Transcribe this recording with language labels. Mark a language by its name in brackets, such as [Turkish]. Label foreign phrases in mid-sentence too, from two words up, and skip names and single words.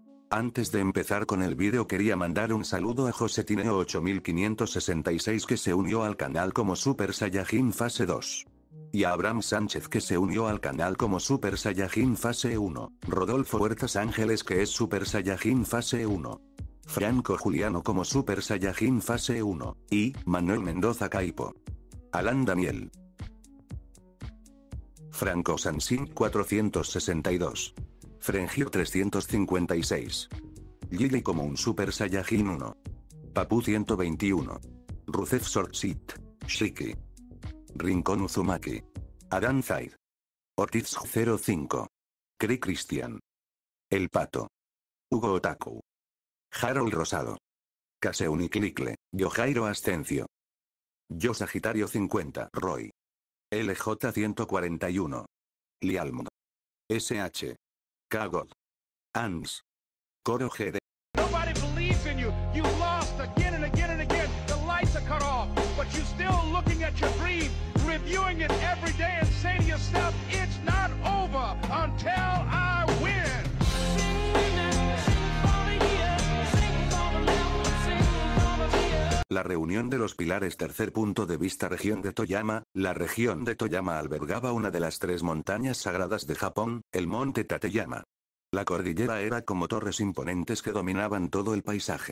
[Spanish] Antes de empezar con el vídeo quería mandar un saludo a Josetineo 8566 que se unió al canal como Super Saiyajin Fase 2. Y a Abraham Sánchez que se unió al canal como Super Saiyajin Fase 1, Rodolfo Huertas Ángeles que es Super Saiyajin Fase 1. Franco Juliano como Super Saiyajin Fase 1, y Manuel Mendoza Caipo. Alan Daniel. Franco Sansin 462. Frengir 356. Lily como un Super Saiyajin 1. Papu 121. Rusev Sortsit. Shiki. Rincón Uzumaki. Adán Zaid. Ortiz 05. Cri Cristian. El Pato. Hugo Otaku. Harold Rosado. Caseuniklikle, Yojairo Ascencio. Yo Sagitario 50. Roy. LJ 141. Lialmo. SH. Kagod. Ans. Coro GD. [English] Nobody believes in you. You lost again and again and again. The lights are cut off, but you're still looking at your dream, reviewing it every day and say to yourself, it's not over until I win. [Spanish] La reunión de los pilares. Tercer punto de vista. Región de Toyama. La región de Toyama albergaba una de las tres montañas sagradas de Japón, el monte Tateyama. La cordillera era como torres imponentes que dominaban todo el paisaje.